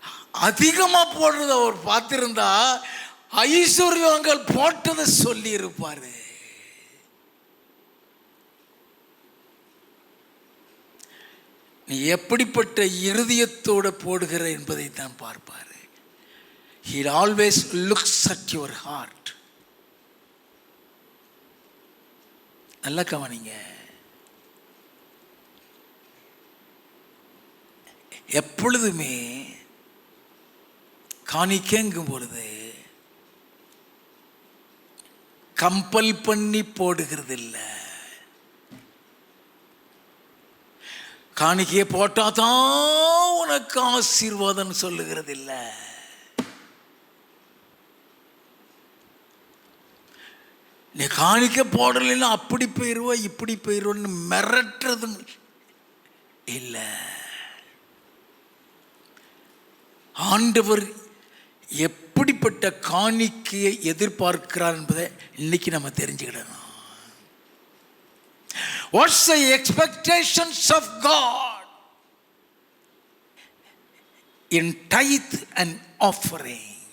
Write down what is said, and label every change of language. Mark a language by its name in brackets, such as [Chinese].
[Tamil] அதிகமா போடுறத அவர் பார்த்திருந்தா ஐஸ்வர்யங்கள் போட்டதை சொல்லி இருப்பாரு. நீ எப்படிப்பட்ட இருதயத்தோட போடுகிற என்பதை தான் பார்ப்பாரு. [English] He always looks at your heart. [Tamil] நல்லா கவனிங்க. எப்பொழுதுமே காணிக்கைங்கும் பொழுது கம்பல் பண்ணி போடுகிறது இல்லை. காணிக்கையை போட்டாதான் உனக்கு ஆசீர்வாதம் சொல்லுகிறது இல்லை. நீ காணிக்க போடலைன்னா அப்படி போயிடுவ இப்படி போயிடுவோன்னு மிரட்டுறதும் இல்லை. ஆண்டவர் எப்படிப்பட்ட காணிக்கையை எதிர்பார்க்கிறார் என்பதை இன்னைக்கு நம்ம தெரிஞ்சுக்கிடணும். [English] What's the expectations of God in tithe and offering?